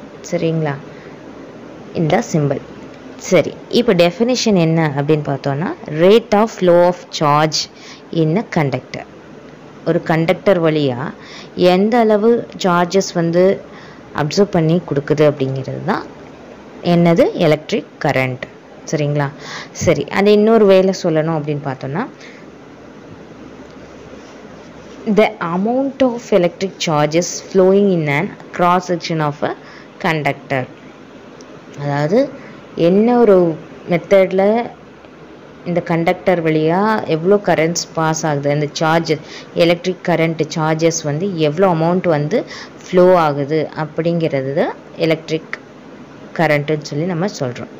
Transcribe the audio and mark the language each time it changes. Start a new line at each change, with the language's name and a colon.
Tamil: சரிங்களா, இந்த சிம்பிள். சரி, இப்போ டெஃபினிஷன் என்ன அப்படின்னு பார்த்தோன்னா
English: Rate of flow of charge in a conductor.
Tamil: ஒரு கண்டக்டர் வழியாக எந்த அளவு சார்ஜஸ் வந்து அப்சர்வ் பண்ணி கொடுக்குது அப்படிங்கிறது தான் என்னது, எலக்ட்ரிக் கரண்ட். சரிங்களா, சரி, அது இன்னொரு வேலை சொல்லணும் அப்படின்னு பார்த்தோன்னா
English: the amount of electric charges flowing in an cross section of a conductor.
Tamil: அதாவது என்ன ஒரு மெத்தடில் இந்த கண்டக்டர் வழியாக எவ்வளோ கரண்ட்ஸ் பாஸ் ஆகுது, அந்த சார்ஜஸ் எலக்ட்ரிக் கரண்ட் சார்ஜஸ் வந்து எவ்வளோ அமௌண்ட் வந்து ஃப்ளோ ஆகுது அப்படிங்கிறது தான் எலக்ட்ரிக் கரண்ட்டுன்னு சொல்லி நம்ம சொல்கிறோம்.